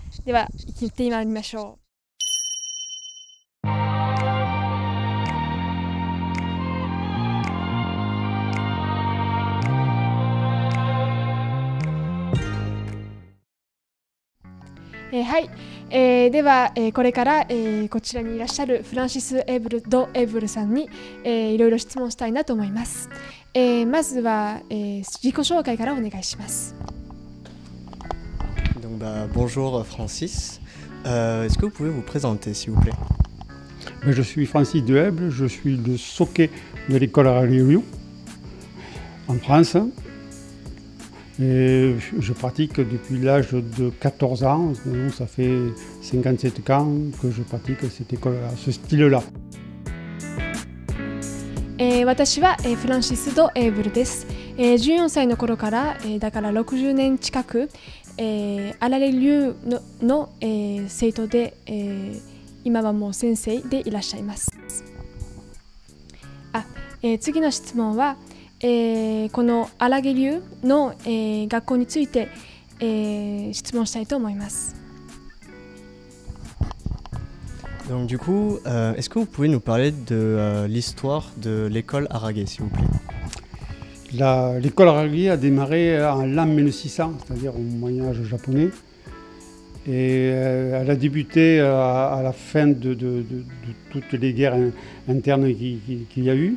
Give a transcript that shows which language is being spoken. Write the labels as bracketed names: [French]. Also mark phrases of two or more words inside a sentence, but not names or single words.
[Japanese] では行ってみましょう。はい、では、これから、こちらにいらっしゃるフランシス・エブルさんに、いろいろ質問したいなと思います。まずは、自己紹介からお願いします。 [French] Donc, bonjour Francis, est-ce que vous pouvez vous présenter s'il vous plaît? Je suis Francis Deheble, je suis le soké de l'école Harage-ryu en France. Et je pratique depuis l'âge de 14 ans, donc ça fait 57 ans que je pratique cette école-là, ce style-là. [Japanese] 私はフランシス・ド・エーブルです。14歳の頃から、だから60年近く、アラレ流の生徒で、今はもう先生でいらっしゃいます。次の質問は、この荒毛流の、学校について、質問したいと思います。 [French] Donc du coup, est-ce que vous pouvez nous parler de l'histoire de l'école Harage, s'il vous plaît? L'école Harage a démarré en l'an 1600, c'est-à-dire au Moyen-Âge japonais. Et elle a débuté à la fin de toutes les guerres internes qu'il y a eu.